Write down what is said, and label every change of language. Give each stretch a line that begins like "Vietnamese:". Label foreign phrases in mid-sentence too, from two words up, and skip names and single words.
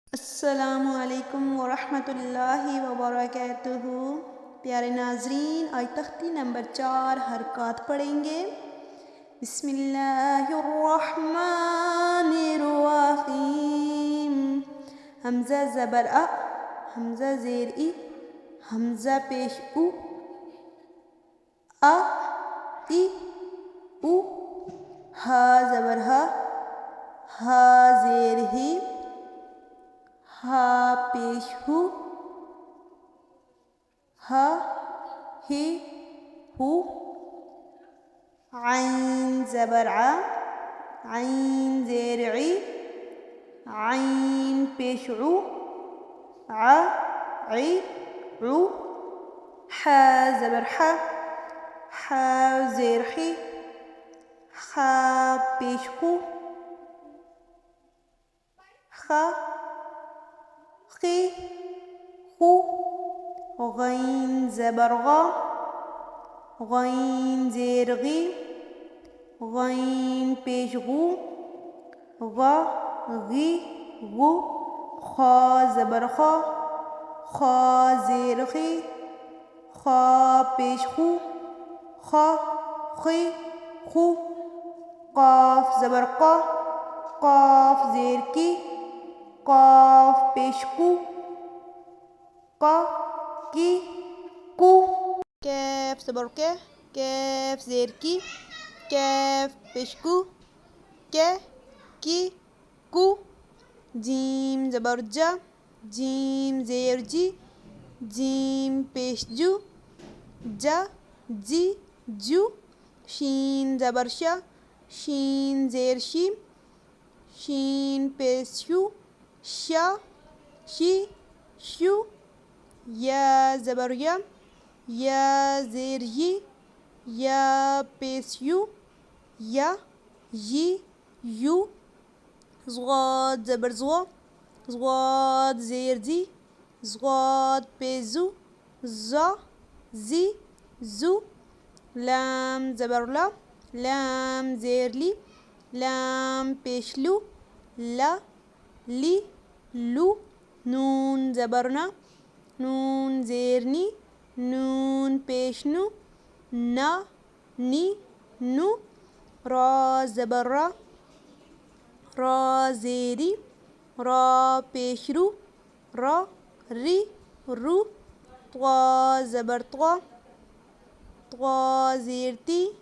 Arabic: السلام علیکم ورحمۃ اللہ وبرکاتہ۔
Urdu: پیارے ناظرین، آج تختی نمبر 4 حرکات پڑھیں گے۔
Arabic: بسم اللہ الرحمن الرحیم۔
Urdu: حمزہ زبر ا، حمزہ زیر ای، حمزہ پیش او، ا ای او، ہا زبر ہا، ہا زیر ہی، ہا پیش ہو، ہا ہی ہو، عین زبر ع، عین زیر عی، عین پیش عو، ع عی عو، حا زبر ح، حا زیر حی، حا پیش خو، خا خی خو، غین زبر غا، غین زیر غی، غین پیش غو، غا غی غو، خا زبر خا، خا زیر خی، خا پیش خو، خا خی خو، قاف زبر قا، قاف زیر کی، قاف پیش کو، قا کی کو، کیف زبر کے، کیف زیر کی، کیف پیش کو، کے کی کو، جیم زبر جا، جیم زیر جی، جیم پیش جو، جا جی جو، شین زبر شا، شین زیر شی، شین پیش شو، شا شی شو، یا زبر یا، یا زیر یی، یا پیش یو، یا یی یو، ضاد زبر زوا، ضاد زیر زی، ضاد پیش زو، زا زی زو، لام زبر لا، لام زیر لی، لام پیش لو، لا لی لو، نون زبر نا، نون زیر نی، نون پیش نو، نا نی نو، را زبر را، را زیری، را پیش رو، را ری رو، طوا زبر طوا، طوا زیر تی،